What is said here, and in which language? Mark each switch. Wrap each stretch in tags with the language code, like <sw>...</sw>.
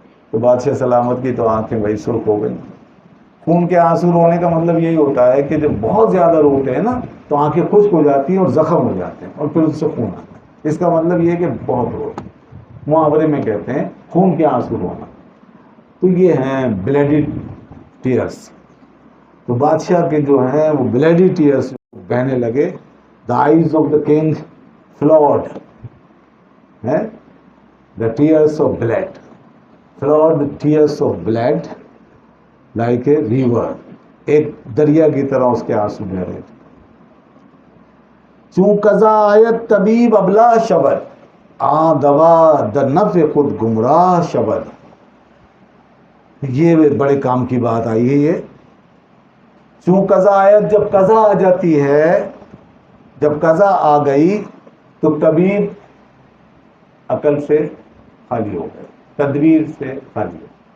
<ur>تو بادشاہ سلامت کی تو آنکھیں وہی سرخ ہو گئی. خون کے آنسو رونے کا مطلب یہی ہوتا ہے کہ جب بہت زیادہ روتے ہیں نا تو آنکھیں خشک ہو جاتی ہیں اور زخم ہو جاتے ہیں اور پھر اس سے خون آتا ہے. اس کا مطلب یہ ہے کہ بہت رو، محاورے میں کہتے ہیں خون کے آنسو رونا. تو یہ ہیں بلیڈی ٹیئرس. تو بادشاہ کے جو ہیں وہ بلیڈی ٹیئرس بہنے لگے.</ur> <en>The eyes of the king flowed، the tears of blood، flowed the tears of blood like a river،</en> <ur>ایک دریا کی طرح اس کے آنسو بہ رہے تھے.</ur> <fa>چوں قضا آیت طبیب ابلا شبد، دوا در نفع خود گمراہ شبد.</fa> <ur>یہ بڑے کام کی بات آئی ہے یہ.</ur> <fa>چوں قضا آیت،</fa> <ur>جب قضا آ جاتی ہے، جب قضا آ گئی تو طبیب عقل سے خالی ہو گئے، تدبیر سے خالی ہو.</ur>